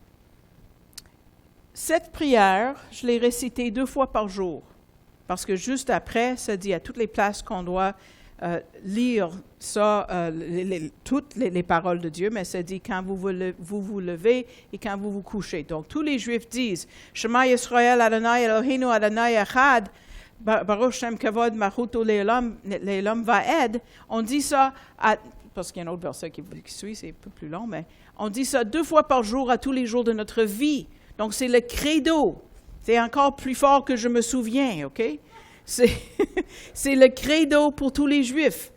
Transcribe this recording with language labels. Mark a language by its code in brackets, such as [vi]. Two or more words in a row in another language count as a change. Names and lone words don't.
[fr] Cette prière, je l'ai récitée 2 fois par jour, parce que juste après, ça dit à toutes les places qu'on doit lire ça, toutes les paroles de Dieu, mais ça dit quand vous vous levez et quand vous vous couchez. Donc, tous les Juifs disent « [he] שמע ישראל אדוני אלוהינו אדוני אחד, ברוך שם כבוד מלכותו לעולם ועד ». [fr] On dit ça, parce qu'il y a un autre verset qui suit, c'est un peu plus long, mais on dit ça 2 fois par jour à tous les jours de notre vie. Donc, c'est le credo. C'est encore plus fort que je me souviens, OK? C'est le credo pour tous les Juifs.